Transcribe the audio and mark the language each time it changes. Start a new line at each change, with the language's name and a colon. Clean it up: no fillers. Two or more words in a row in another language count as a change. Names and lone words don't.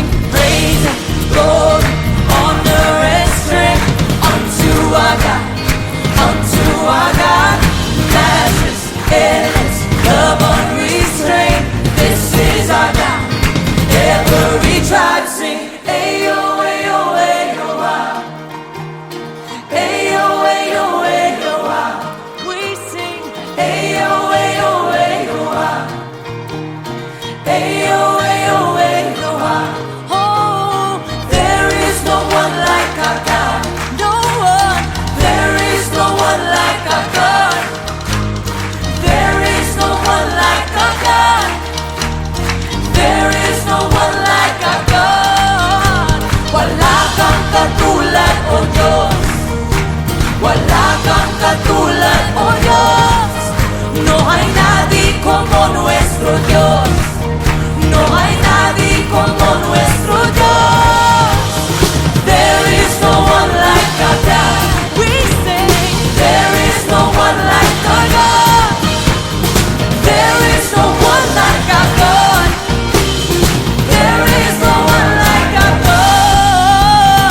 English: Praise and glory, honor and strength unto our God, unto our God. Matchless, endless, love unrestrained. This is our God. Every tribe sing. Ayo, ayo, ayo, ah. Ayo, ayo, ayo, ah. We sing. Ayo, ayo, ayo, ah. Ayo, ayo, ayo, ah. Oh, there is no one like our God. No one. There is no one like our God. There is no one like our God. There is no one like our God.
Filipino: Wala kang katulad, O Diyos. Wala kang katulad, O Diyos.
Spanish: No hay nadie como nuestro Dios. No hay nadie como nuestro Dios.
English: There is no one like our God. We sing. There is no one like our God. There is no one like our God. There is no one like our God.